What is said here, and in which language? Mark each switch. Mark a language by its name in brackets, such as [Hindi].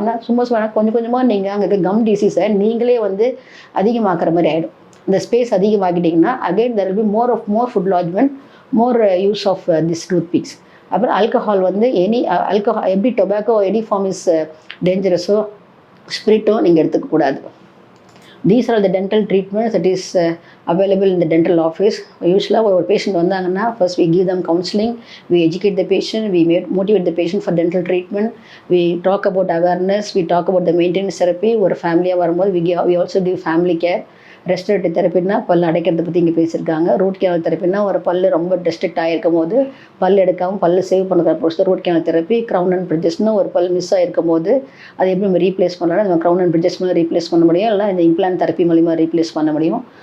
[Tamil] ஆனால் சும்மா கொஞ்சம் கொஞ்சமாக நீங்கள் அங்கே இருக்க கம் டிசீஸை நீங்களே அதிகமாக்குற மாதிரி ஆகிடும். இந்த space அதிகமாகிட்டிங்கன்னா [English] Again there will be more food lodgement, more use of this toothpicks. [Tamil] அப்புறம் ஆல்கஹால் ஆல்கஹால் எப்படி [English] tobacco any form is டேஞ்சரஸோ [Tamil] ஸ்பிரிட்டோ நீங்கள் எடுத்துக்கக்கூடாது. [English] These are the dental treatments that is available in the dental office. Usually [Tamil] ஒரு patient வந்தாங்கன்னா [English] first we give them counseling, we educate the patient, we motivate the patient for dental treatment, we talk about awareness, we talk about the maintenance therapy. [Tamil] ஒரு ஃபேமிலியாக வரும்போது [English] we also do family care. [Tamil] Restorative தெரப்பின்னா பல் அடைக்கிறத பற்றி இங்கே பேசியிருக்காங்க. Root canal தெரப்பின்னா ஒரு பல் ரொம்ப டிஸ்ட்ரிக்ட் ஆகிருக்கும் போது பல் எடுக்காமல் பல் சேவ் பண்ணுற பொறுத்து root canal therapy. Crown and பிரிட்ஜஸ்னால் ஒரு பல் மிஸ் ஆகிருக்கும் போது அதை எப்படி நம்ம ரீப்ளேஸ் பண்ணலாம், நம்ம க்ரௌன் அண்ட் பிரிட்ஜஸ் மூலம் ரீப்ளேஸ் பண்ண முடியும், இல்லை இந்த இம்ப்ளான்ட் தெரப்பி மூலிமா ரீப்ளேஸ் பண்ண முடியும்.